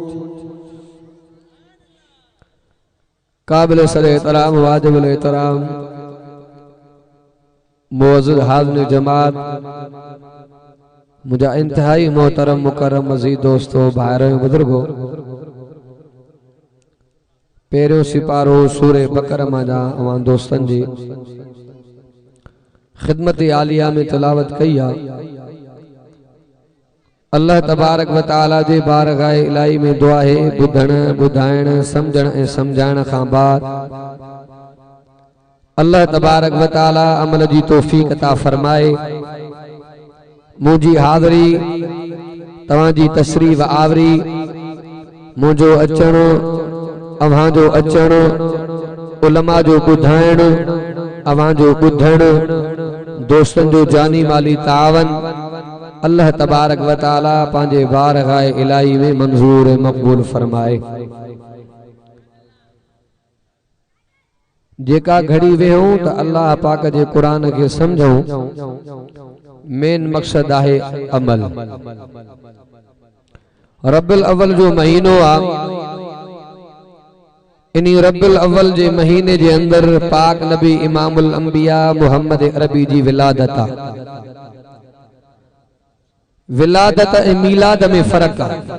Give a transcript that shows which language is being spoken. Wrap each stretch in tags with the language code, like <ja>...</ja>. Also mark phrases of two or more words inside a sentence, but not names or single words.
<sd>काबिल सर एहतराम वाजिब एहतराम मुअज़्ज़िज़ हाज़िर जमात मुझा इंतहाई मोहतरम मुकर्रम मज़ीद दोस्तों भाइयों बुजुर्गों पहिरियों सिपारो सूरे बकर मां अवां दोस्तन जी खिदमत आलिया में तिलावत कई आ।</sd> <ar>الله تبارك وتعالى</ar> <sd>जे बारगाह इलाही में दुआ है बुधण बुधाइण समझण ए समझाइण खां बाद</sd> <ar>الله تبارك وتعالى</ar> <sd>अमल जी तौफीक अता फरमाए। मुझी हाज़री तवां जी तशरीफ आवरी मुझो अचण अवां जो अचण उलमा जो बुधाइण अवां जो बुधण दोस्तन जो जानी माली तावन</sd> <ar>الله تبارك وتعالى</ar> <sd>पांजे बारगाह इलाही में मंजूर मकबूल फरमाए। जेका घड़ी वेहूं तो अल्लाह पाक जे कुरान के समझूं मेन मकसद आहे अमल। रब्बुल अव्वल जो महीनो आ इन्हीं रब्बुल अव्वल जे महीने जे अंदर पाक नबी</sd> <ar>إمام الأنبياء</ar> <sd>मुहम्मद अरबी जी विलादत आ। विलादत ए मीलाद में फर्क आ।</sd>